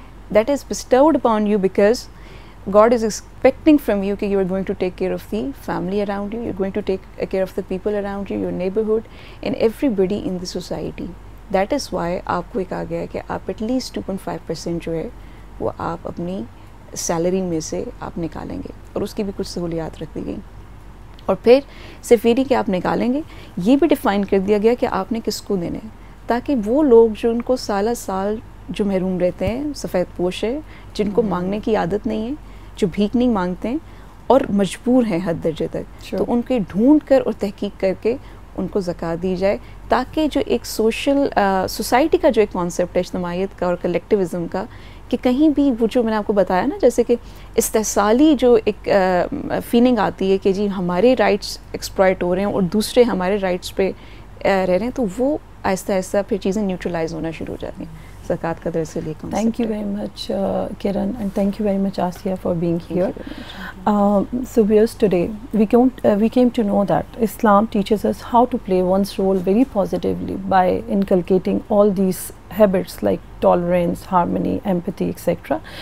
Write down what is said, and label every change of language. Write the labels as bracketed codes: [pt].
[en] That is bestowed upon you because God is expecting from you [ur] کہ [en] you are going to take care of the family around you, you're going to take care of the people around you, your neighborhood and everybody in the society. That is why [ur] آپ کو ایک آ گیا ہے کہ آپ [en] at least [ur] 2.5% جو ہے وہ آپ اپنی سیلری میں سے آپ نکالیں گے, اور اس کی بھی کچھ سہولیات رکھ دی گئی. اور پھر صرف یہ نہیں کہ آپ نکالیں گے, یہ بھی ڈیفائن کر دیا گیا کہ آپ نے کس کو دینے ہیں, تاکہ وہ لوگ جو ان کو سالہ سال جو محروم رہتے ہیں, سفید پوش ہے, جن کو مانگنے کی عادت نہیں ہے, جو بھیک نہیں مانگتے ہیں اور مجبور ہیں حد درجے تک, تو ان کے ڈھونڈ کر اور تحقیق کر کے ان کو زکوٰۃ دی جائے, تاکہ جو ایک سوسائٹی کا جو ایک کانسیپٹ ہے اجتماعیت کا اور کلیکٹیوزم کا, کہ کہیں بھی وہ جو میں نے آپ کو بتایا نا, جیسے کہ استحصالی جو ایک فیلنگ آتی ہے کہ جی ہمارے رائٹس ایکسپلائٹ ہو رہے ہیں اور دوسرے ہمارے رائٹس پہ رہ رہے ہیں, تو وہ آہستہ آہستہ پھر چیزیں نیوٹرلائز ہونا شروع ہو جاتی ہیں. زکوٰۃ کا دراصل یہ concept. [en] Thank you very much Kiran, and thank you very much Asiya for being here. So viewers, today we came to know that Islam teaches us how to play one's role very positively by inculcating all these habits like tolerance, harmony, empathy, etc.